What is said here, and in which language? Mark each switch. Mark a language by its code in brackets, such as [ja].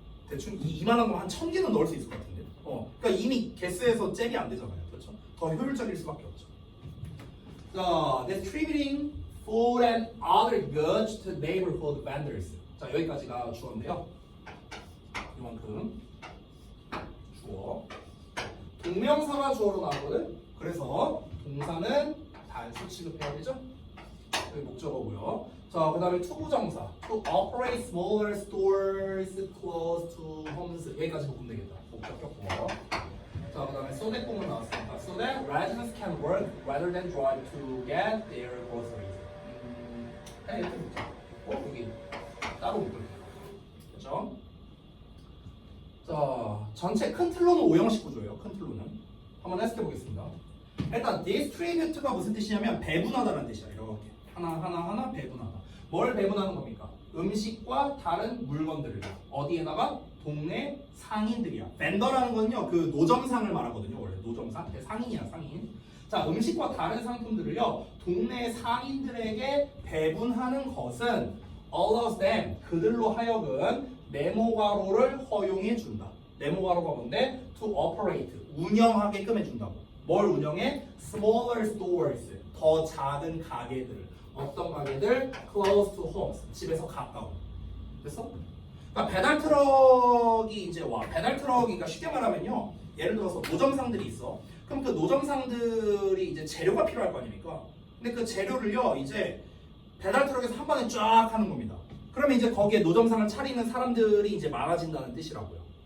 [ko] 대충 이만한 거 한 1000개는 넣을 수 있을 것 같은데. 그러니까 이미 개수에서 잽이 안 되잖아요. 그렇죠? 더 효율적일 수밖에 없죠. 자, [en] distributing food and other goods to neighborhood vendors. [ko] 자, 여기까지가 주어인데요. 이만큼 주어. 동명사가 주어로 나오거든. 그래서 동사는 단수 취급해야 되죠. 여기 목적어고요. 자, 그 다음에 투부정사. [en] To operate smaller stores close to homes. [ko] 여기까지 보면 되겠다. 목적 격보. 자, 그 다음에 [en] so that [ko] 공은 나왔습니다. [en] So that residents can work rather than drive to get their groceries. [ko] 이렇게 묶자. 여기 따로 묶을게요. 그렇죠? 자, 전체 큰 틀로는 5형식 구조예요. 큰 틀로는. 한번 해석해 보겠습니다. 일단 distribute가 무슨 뜻이냐면 배분하다라는 뜻이야. 이렇게 하나 배분하다. 뭘 배분하는 겁니까? 음식과 다른 물건들을 어디에다가? 동네 상인들이야. 벤더라는 건요 그 노점상을 말하거든요. 원래 노점상 상인이야 상인. 자, 음식과 다른 상품들을요 동네 상인들에게 배분하는 것은 [en] allows them [ko] 그들로 하여금 네모가로를 허용해 준다. 네모가로가 뭔데? [en] To operate [ko] 운영하게끔 해준다고. 뭘 운영해? [en] Smaller stores [ko] 더 작은 가게들. 어떤 가게들? [en] Close to homes [ko] 집에서 가까운. 됐어? 그러니까 배달 트럭이 이제 와. 배달 트럭이니까 쉽게 말하면요. 예를 들어서 노점상들이 있어. 그럼 그 노점상들이 이제 재료가 필요할 거 아닙니까? 근데 그 재료를요 이제 배달 트럭에서 한 번에 쫙 하는 겁니다. 그러면 이제 거기에 노점상을 차리는 사람들이 이제 많아진다는 뜻이라고요.